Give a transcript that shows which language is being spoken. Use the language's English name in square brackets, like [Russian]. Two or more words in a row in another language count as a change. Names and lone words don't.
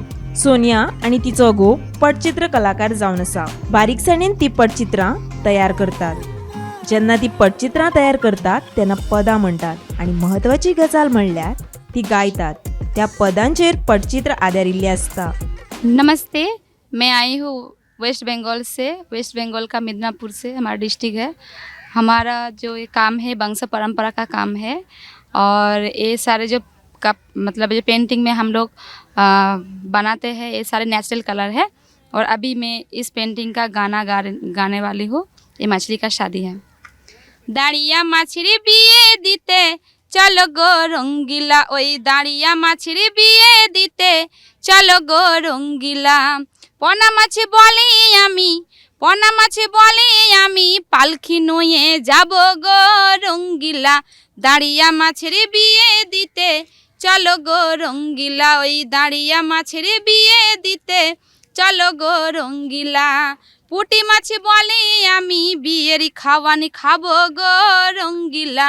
[Konkani] सोनिया आणि तिचो घोव पटचित्र कलाकार जावन आसा. बारीकसाणेन ती पटचित्रां तयार करतात. जेन्ना ती पटचित्रां तयार करतात तेन्ना पदां म्हणटात आणि महत्वाची गजाल म्हणल्यार ती गायतात. त्या पदांचेर पटचित्र आदारिल्लें आसता. [Hindi] नमस्ते, मैं आई हूँ वेस्ट बंगाल से। वेस्ट बंगाल का मिदनापुर से हमारा डिस्ट्रिक्ट है। हमारा जो ये काम है वंश परंपरा का काम है और ये सारे जो मतलब जो पेंटिंग में हम लोग बनाते हैं ये सारे [English] natural color [Hindi] है। और अभी मैं इस पेंटिंग का गाने वाली हूँ। ये मछली का शादी है। [Bangla] দাড়িয়া মছলি বিয়ে দিতে চলো গো রঙ্গিলা, ওই দাড়িয়া মছলি বিয়ে দিতে চলো গো রঙ্গিলা। পনা মাছি বলি আমি পালকি নুয়ে যাবো গো রঙ্গিলা। দাড়িয়া মছলি বিয়ে দিতে চলো গো রঙ্গিলা, ওই দাড়িয়া মছলি বিয়ে দিতে চলো গো রঙ্গিলা। পুটি মাছি বলি আমি বিয়েরি খাবানি খাবো গো রঙ্গিলা।